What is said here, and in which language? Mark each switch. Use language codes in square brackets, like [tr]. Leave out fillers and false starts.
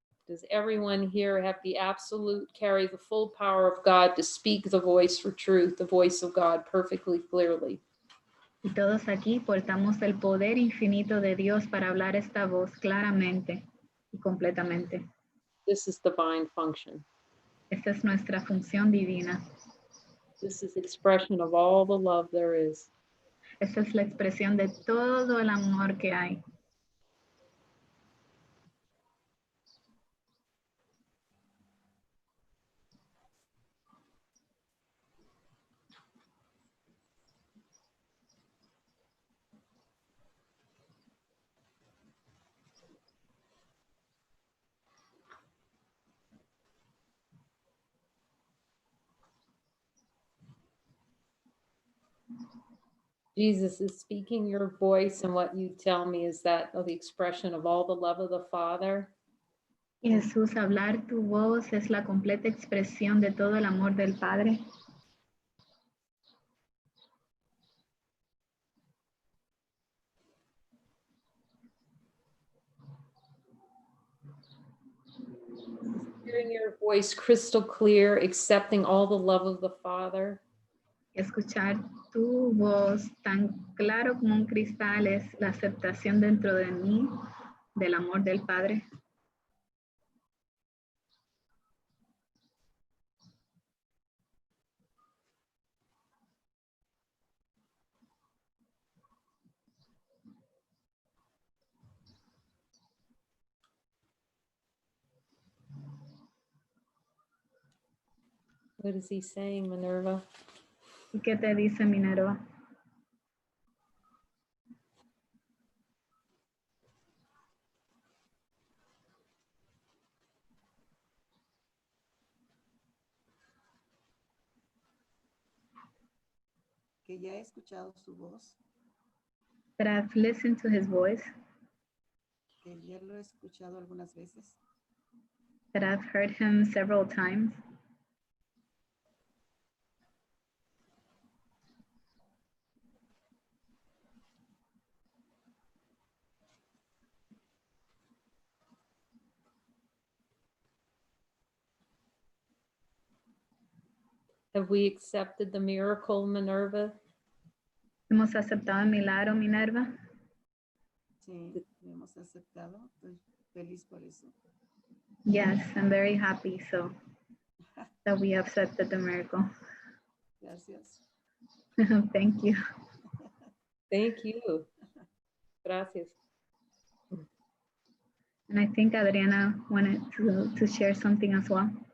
[en] Does everyone here have the absolute, carry the full power of God to speak the voice for truth, the voice of God perfectly clearly? [es] Y todos aquí portamos el poder infinito de Dios para hablar esta voz claramente y completamente. [en] This is divine function. [es] Esta es nuestra función divina. [en] This is expression of all the love there is. [es] Esta es la expresión de todo el amor que hay. [en] Jesus is speaking your voice, and what you tell me is that the expression of all the love of the Father. [es] Y Jesús, hablar tu voz es la completa expresión de todo el amor del Padre. [en] Hearing your voice crystal clear, accepting all the love of the Father. [es] Escuchar tu voz tan claro como un cristal es la aceptación dentro de mí del amor del Padre. [en] What is he saying, Minerva? [es] ¿Y qué te dice Minerva? Que ya he escuchado su voz, [en] That I've listened to his voice, [es] que ya lo he escuchado algunas veces, [en] that I've heard him several times. Have we accepted the miracle, Minerva? [es] Hemos aceptado el milagro, Minerva. sí, lo hemos aceptado, estoy feliz por eso. [en] Yes, I'm very happy so that we accepted the miracle. [es] Gracias. [en] Thank you. Thank you. [es] Gracias. [en] And I think Adriana wanted to share something as well.